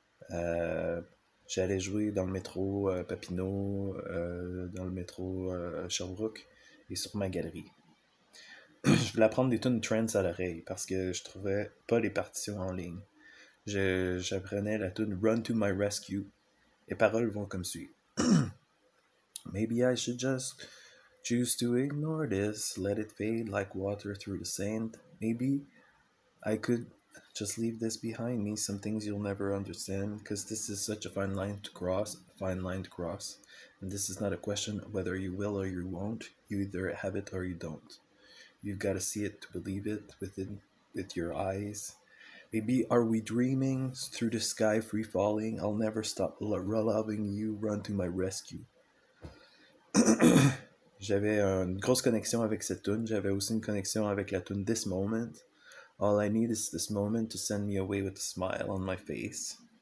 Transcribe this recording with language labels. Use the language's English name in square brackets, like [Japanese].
[French] J'allais jouer dans le métro Papineau, dans le métro Sherbrooke et sur ma galerie. Je voulais apprendre des tunes trance à l'oreille parce que je trouvais pas les partitions en ligne. J'apprenais la tune Run to My Rescue. Les paroles vont comme suit. [English] Maybe I should just choose to ignore this, let it fade like water through the sand. Maybe I could just leave this behind me, some things you'll never understand, because this is such a fine line to cross, and this is not a question of whether you will or you won't, you either have it or you don't. You've got to see it to believe it with your eyes. Maybe are we dreaming through the sky, free falling? I'll never stop loving you, run to my rescue. [French] J'avais une grosse connexion avec cette tune. J'avais aussi une connexion avec la tune This Moment. [English] All I need is this moment to send me away with a smile on my face.